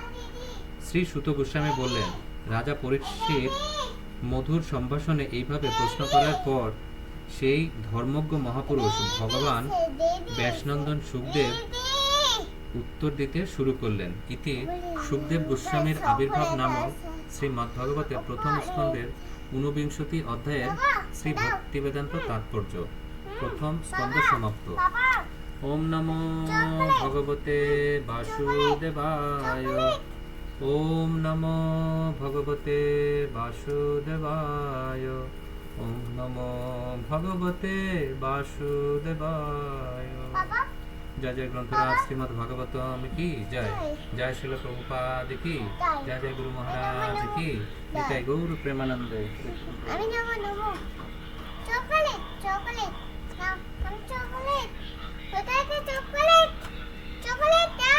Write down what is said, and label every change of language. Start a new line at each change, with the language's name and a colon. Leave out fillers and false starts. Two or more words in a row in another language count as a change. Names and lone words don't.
Bangla: শ্রী সুত গোস্বামী বললেন, রাজা পরীক্ষিত মধুর সম্ভাষণে এইভাবে প্রশ্ন করার পর সেই ধর্মজ্ঞ মহাপুরুষ ভগবান ব্যাসনন্দন শুকদেব উত্তর দিতে শুরু করলেন। ইতি শুকদেব গোস্বামীর আবির্ভাব নামক শ্রীমদ্ভাগবতের প্রথম স্কন্ধের 49 অধ্যায়ের শ্রী ভক্তিবেদান্ত তাৎপর্য প্রথম স্কন্ধ সমাপ্ত।
Sanskrit: ওম নমো ভগবতে বাসুদেবায়। ওম নমো ভগবতে বাসুদেবায়। ওম নমো ভগবতে বাসুদেবায়।
Bangla: বাবা জয় জয় গ্রন্থরাজ শ্রীমদ্ ভাগবতম কি জয়। জয় শিল প্রভুপাদ কি জয়। জয় গুরু মহারাজ কি। নিতাই গৌর প্রেমানন্দে। আমি নেবো নেবো চকলেট চকলেট নাও আমি চকলেট কোথায় চকলেট চকলেট